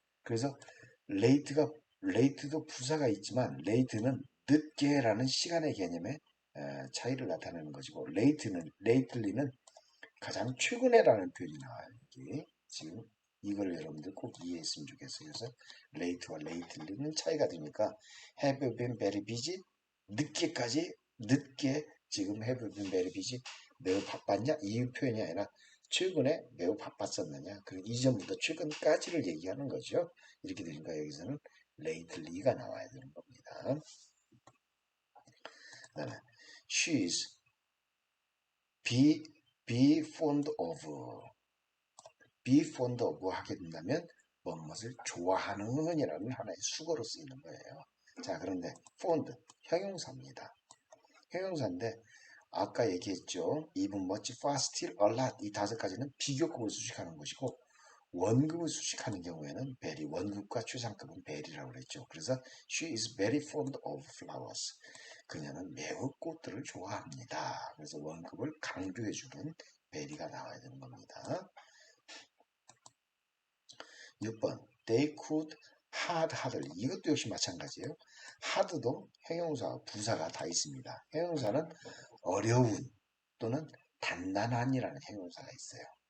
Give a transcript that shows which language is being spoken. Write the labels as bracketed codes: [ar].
[ko] 그래서 late도 부사가 있지만 late는 늦게라는 시간의 개념의 차이를 나타내는 것이고 lately는 가장 최근에라는 표현이 나와요. 여기 지금 이걸 여러분들 꼭 이해했으면 좋겠어요. 그래서 late와 lately는 차이가 되니까 [en] have you been very busy? [ko] 늦게 지금 [en] have you been very busy? [ko] 매우 바빴냐? 이 표현이 아니라 최근에 매우 바빴었느냐? 그리고 이전부터 최근까지를 얘기하는 거죠. 이렇게 되니까 여기서는 lately가 나와야 되는 겁니다. 그다음에 [en] she's be fond of be fond of [ko] 하게 된다면 무엇을 좋아하는 이라는 하나의 수거로 쓰이는 거예요. 자, 그런데 fond 형용사입니다. 형용사인데 아까 얘기했죠. even, much, far, still, a lot 이 5가지는 비교급을 수식하는 것이고 원급을 수식하는 경우에는 very, 원급과 최상급은 very라고 그랬죠. 그래서 [en] she is very fond of flowers. [ko] 그녀는 매우 꽃들을 좋아합니다. 그래서 원급을 강조해주는 very가 나와야 되는 겁니다. 6번 [en] they could hardly [ko] 이것도 역시 마찬가지예요. hard도 형용사와 부사가 다 있습니다. 형용사는 어려운 또는 단단한이라는 형용사가 있어요.